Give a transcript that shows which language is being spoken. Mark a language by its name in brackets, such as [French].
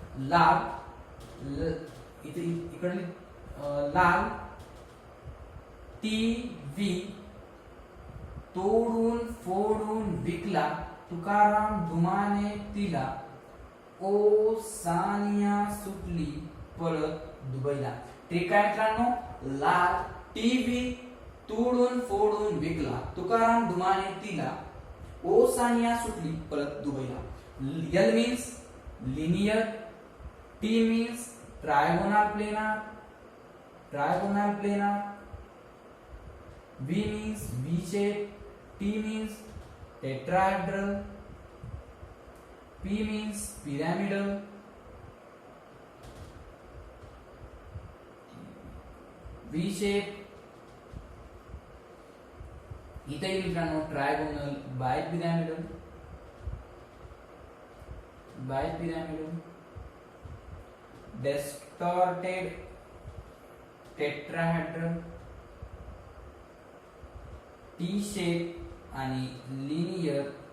[Marathi] लाल इकडे लाल टीव्ही तोडून फोडून विकला, तुकाराम डुमाने तिला, ओसानिया सुटली पळत दुबईला. ट्रिक काय मित्रांनो? लाल टीव्ही तोडून फोडून विकला, तुकाराम डुमाने तिला, ओसानिया सुटली पळत दुबईला. [English] L means linear, T means trigonal planar, V means V shape, T means tetrahedral, P means pyramidal, V shape. [Marathi] इथे मित्रांनो [English] Trigonal, bipyramidal, distorted, tetrahedral, T shape आणि linear.